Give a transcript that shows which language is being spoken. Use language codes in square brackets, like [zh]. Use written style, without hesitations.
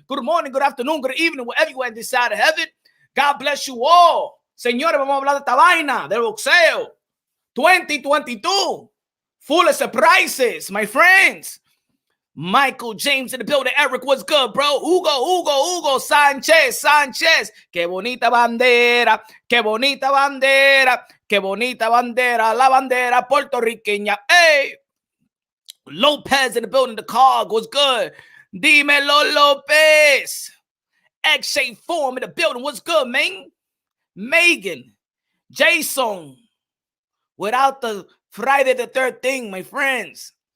[en] Good morning, good afternoon, good evening, wherever you are in this side of heaven. God bless you all. [es] Señores, vamos a hablar de esta vaina, del boxeo. [en] 2022. Full of surprises, my friends. Michael James in the building. Eric, what's good, bro? Hugo Sánchez. [es] Qué bonita bandera, qué bonita bandera, qué bonita bandera, la bandera puertorriqueña. [en] Hey, Lopez in the building. The cog, what's good? [es] Dímelo, [en] Lopez. X-Shape Form in the building. What's good, man? Megan, Jason. Without the Friday the 13th, my friends.